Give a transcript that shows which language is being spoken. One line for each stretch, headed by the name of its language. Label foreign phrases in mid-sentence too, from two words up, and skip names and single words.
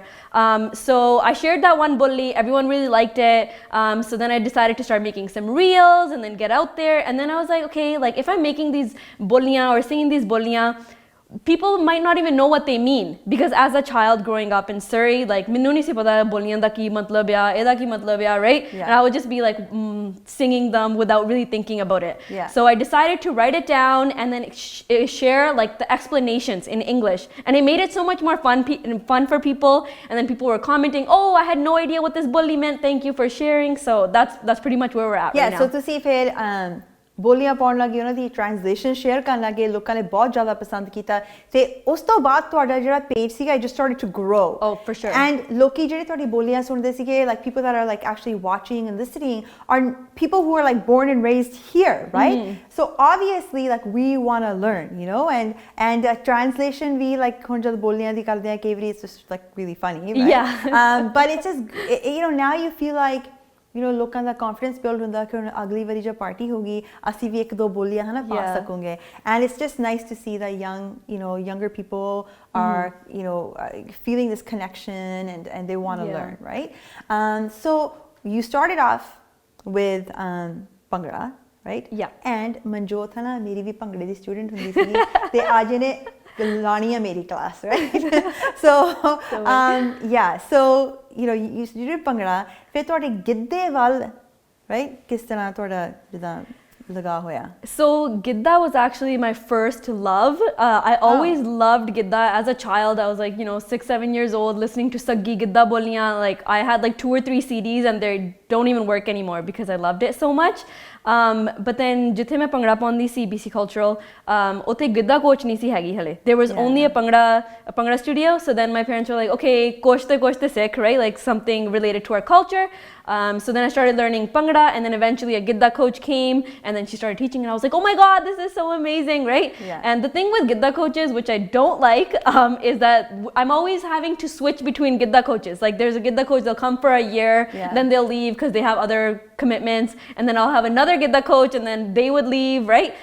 English: So I shared that one bully, everyone really liked it. So then I decided to start making some reels and then get out there. And then I was like, okay, like if I'm making these bolliyan or singing these bolliyan, people might not even know what they mean because as a child growing up in Surrey, like
Punjabi: ਮੈਨੂੰ ਨਹੀਂ ਸੀ ਪਤਾ ਬੋਲੀਆਂ ਦਾ ਕੀ ਮਤਲਬ ਯਾ ਇਹਦਾ ਕੀ ਮਤਲਬ ਯਾ,
English: right? And I would just be like singing them without really thinking about it. So I decided to write it down and then share like the explanations in English, and it made it so much more fun for people. And then people were commenting, oh, I had no idea what this bully meant, thank you for sharing. So that's pretty much where we're at right now.
Punjabi: So ਤੁਸੀਂ ਫਿਰ ਬੋਲੀਆਂ ਪਾਉਣ ਲੱਗੇ ਉਹਨਾਂ ਦੀ ਟ੍ਰਾਂਸਲੇਸ਼ਨ ਸ਼ੇਅਰ ਕਰਨ ਲੱਗੇ ਲੋਕਾਂ ਨੇ ਬਹੁਤ ਜ਼ਿਆਦਾ ਪਸੰਦ ਕੀਤਾ ਤੇ ਉਸ ਤੋਂ ਬਾਅਦ ਤੁਹਾਡਾ ਜਿਹੜਾ ਪੇਜ ਸੀਗਾ
English: it just started to grow. Oh, for sure. And
Punjabi: ਲੋਕੀ ਜਿਹੜੇ ਤੁਹਾਡੀ ਬੋਲੀਆਂ ਸੁਣਦੇ ਸੀਗੇ
English: like people that are like actually watching and listening are people who are like born and raised here, right? So obviously like we want to learn, and translation ਵੀ like
Punjabi: ਹੁਣ ਜਦ ਬੋਲੀਆਂ ਦੀ ਕਰਦੇ ਆ ਕਈ ਵਾਰੀ
English: it's just like really funny, right? But it's just now you feel like
Punjabi: ਲੋਕਾਂ ਦਾ
English: confidence build
Punjabi: ਹੁੰਦਾ ਕਿ ਹੁਣ ਅਗਲੀ ਵਾਰੀ ਜਦ ਪਾਰਟੀ ਹੋਗੀ ਅਸੀਂ ਵੀ ਇੱਕ ਦੋ ਬੋਲੀਆਂ ਹਨਾ ਪਾ ਸਕੂਗੇ
English: and it's just nice to see that younger people are feeling this connection and they want to learn, right? So you started off with Bhangra, right?
Punjabi: And Manjot ਹੈ ਨਾ ਮੇਰੀ ਵੀ ਭੰਗੜੇ ਦੀ ਸਟੂਡੈਂਟ ਹੁੰਦੀ ਸੀ ਤੇ ਅੱਜ ਇਹਨੇ ਲਾਣੀ ਹੈ ਮੇਰੀ ਕਲਾਸ,
English: right? So you did
Punjabi: ਭੰਗੜਾ ਫਿਰ ਤੁਹਾਡੇ ਗਿੱਧੇ ਵੱਲ right ਕਿਸ ਤਰ੍ਹਾਂ ਤੁਹਾਡਾ ਜਿੱਦਾਂ ਲਗਾ ਹੋਇਆ?
English: So Gidda was actually my first love. I always loved Gidda as a child. I was like 6-7 years old listening to Saggi Gidda Boliyan. Like I had like 2 or 3 CDs and they don't even work anymore because I loved it so much. But then
Punjabi: ਜਿੱਥੇ ਮੈਂ ਭੰਗੜਾ ਪਾਉਂਦੀ ਸੀ BC Cultural, ਉੱਥੇ ਗਿੱਧਾ ਕੋਚ ਨਹੀਂ ਸੀ ਹੈਗੀ ਹਲੇ.
English: There was only a ਭੰਗੜਾ studio. So then my parents were like,
Punjabi: okay, ਕੋਚ ਤੇ ਸਿੱਖ,
English: right? Like something related to our culture. So then I started learning Bhangra, and then eventually a Gidda coach came and then she started teaching and I was like, oh my god, this is so amazing, right? And the thing with Gidda coaches, which I don't like, is that I'm always having to switch between Gidda coaches. Like there's a Gidda coach, they'll come for a year, then they'll leave because they have other commitments, and then I'll have another Gidda coach and then they would leave, right?